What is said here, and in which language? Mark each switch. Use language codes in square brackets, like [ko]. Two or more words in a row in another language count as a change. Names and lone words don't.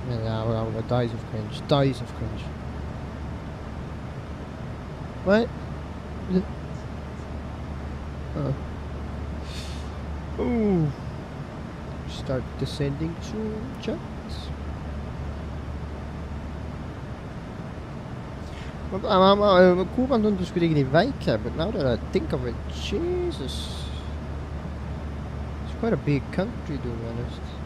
[en] Dies of cringe. Dies of cringe. What? Oh. Ooh. Start descending to jets. [et] Kuuban tundus kuidagi nii väike, [en] but now that I think of it, Jesus. quite a big country, to be honest.